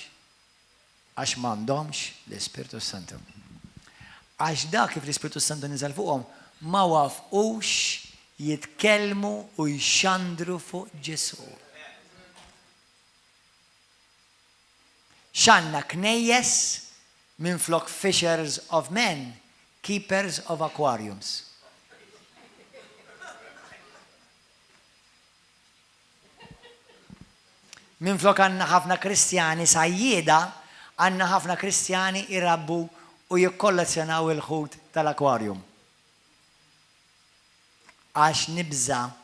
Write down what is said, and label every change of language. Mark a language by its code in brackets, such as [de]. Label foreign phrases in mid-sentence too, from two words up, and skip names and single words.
[mt] Għax m'għandhomx l-Ispirtu Santu. Għax dak kif l-Ispirtu Santu niżel fuqhom ma wafqux jitkellmu u jxandru fuq Ġesu. X'għandna knejjes minflok [en] fishers of men, keepers of aquariums. [mt] Minflok għandna ħafna Kristjani sajjieda, għandna ħafna Kristjani irabbu u jikkollezzjonaw il-ħut tal-akwarium. Għax nibża.